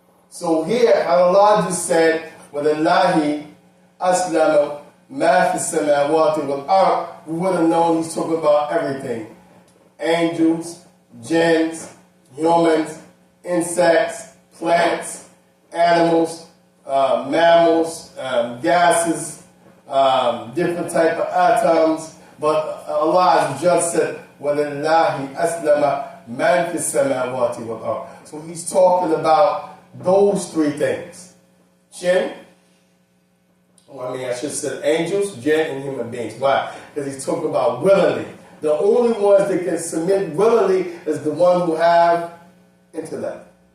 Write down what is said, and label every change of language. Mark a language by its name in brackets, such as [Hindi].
[English] So here, Allah just said, [Arabic] وَلِلَّهِ أَسْلَمَ مَا فِي السَّمَاوَاتِ وَالْأَرْضِ. [English] We would have known he's talking about everything. Angels, jinns, humans, insects, plants, animals, mammals, gases, different type of atoms. But Allah just said, [Arabic] وَلِلَّهِ أَسْلَمَ مَنْ فِي السَّمَاوَاتِ وَالْأَرْضِ. [English] So he's talking about those three things. Jinn, I should say angels, jinn, and human beings. Why? Because he's talking about willingly. The only ones that can submit willingly is the one who have intellect.